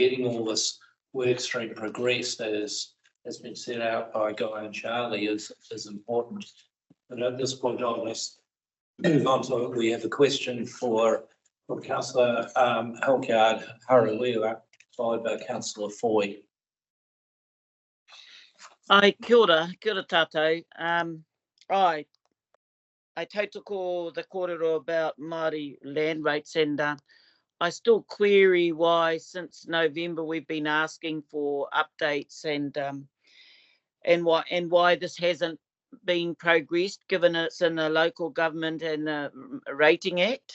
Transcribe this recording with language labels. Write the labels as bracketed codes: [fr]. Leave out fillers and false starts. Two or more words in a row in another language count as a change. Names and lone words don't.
[en] So getting all this work stream progressed is has been set out by Guy and Charlie is important. And at this point on, let's move on to, we have a question from councillor Helgard Harawira, followed by councillor Foy. [mi] Ai, kia ora tātou. [en] I tautoko the kōrero about Māori land rates, and I still query why since November we've been asking for updates and why this hasn't been progressed, given it's in the local government and the Rating Act.